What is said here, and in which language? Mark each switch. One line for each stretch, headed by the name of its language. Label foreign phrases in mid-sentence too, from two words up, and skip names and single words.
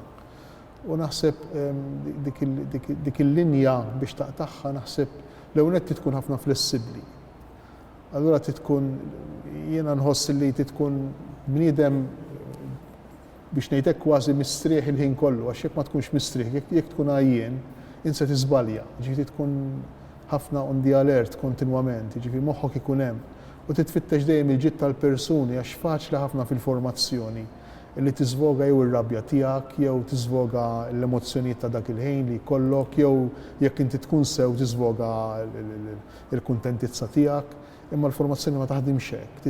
Maltese: U naħseb dik il-linja biex taqtaħħa naħseb l-ewwel tkun ħafna flessibbli. Allura tkun jiena nħoss li tkun bniedem biex ngħidlek kważi mistrieħ il-ħin kollu, għax jekk ma tkunx mistrieħ, jekk tkun għajjien, inse tiżbalja, ġifieri tkun ħafna
English: on the alert
Maltese: kontinwament, ġifieri moħħok ikun hemm. U titfittex dejjem il-ġid tal-persuni għax faċli ħafna fil-formazzjoni li tiżvoga jew ir-rabja tiegħek jew tiżvoga l-emozzjonijiet ta' dak il-ħin li jkollok jew jekk inti tkun sew tiżvoga l-kuntentizza tiegħek, imma l-formazzjoni ma taħdimx hekk.